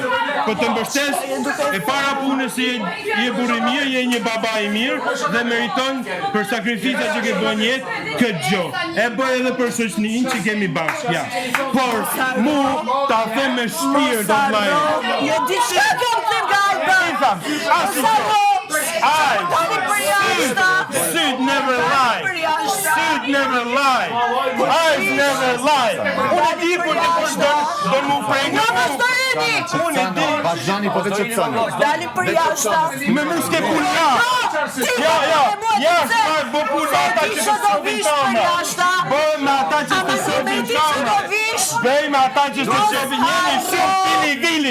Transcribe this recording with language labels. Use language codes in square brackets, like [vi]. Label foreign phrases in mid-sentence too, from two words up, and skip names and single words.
[sq] Po të mbështes e para punës se je burr i mirë, je një baba i mirë dhe meriton për sakrificat që ke bën jetë këtë gjë. E bëj edhe për shoqërinë që kemi bashkë, ja. Por mu ta them me shpirt vllai. Jo di çka kam them nga Alba. [en] Syt never lie. Syt never lie. Eyes never lie. [sq] Unë di kur të do mu prejnë. Unë di. Vazhdani po të çetsoni. Dali për jashtë. Me muske puna. Ja, bo puna ata që të shofin tama. Bëjmë me ata që të shofin tama. Bëjmë me ata që të shofin jeni shumë pili-vili.